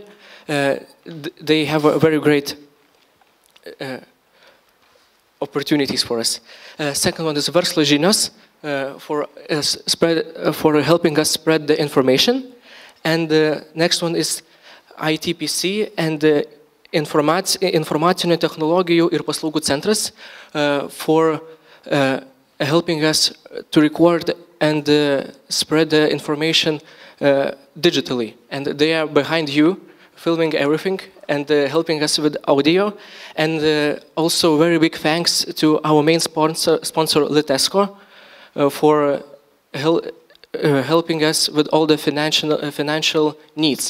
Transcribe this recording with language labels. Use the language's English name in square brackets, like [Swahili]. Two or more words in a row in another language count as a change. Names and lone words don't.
[English] They have a very great opportunities for us. Second one is Verslo žinios for helping us spread the information. And the next one is ITPC and Informacinių technologijų ir paslaugų centras for helping us to record and spread the information digitally. And they are behind you, filming everything and helping us with audio. And also very big thanks to our main sponsor Litesco, for helping us with all the financial needs.